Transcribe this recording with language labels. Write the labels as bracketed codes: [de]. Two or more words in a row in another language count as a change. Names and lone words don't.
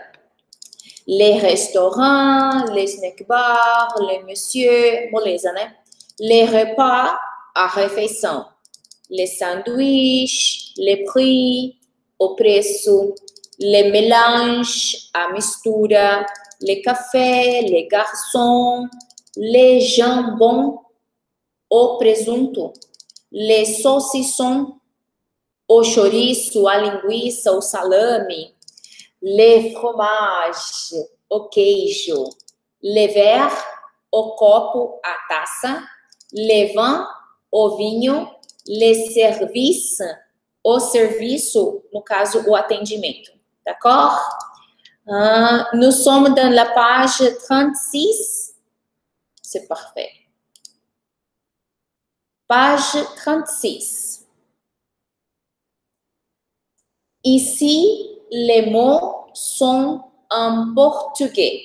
[fr] Les restaurants, les snack bars, les monsieur, [pt] moleza, né? [fr] Les repas, [pt] a refeição. [fr] Les sanduíches, les prix, [pt] o preço. [fr] Les mélanges, [pt] a mistura. [fr] Les cafés, les garçons. Les jambons, [pt] o presunto. [fr] Les saucissons, [pt] o chouriço, a linguiça, o salame. [fr] Les fromages, [pt] o queijo. [fr] Les verres, [pt] o copo, a taça. [fr] Les vins, [pt] o vinho. [fr] Les services, [pt] o serviço, no caso, o atendimento. [fr] D'accord? Nous sommes dans la page 36. C'est parfait. Page 36. Ici, les mots sont en portugais.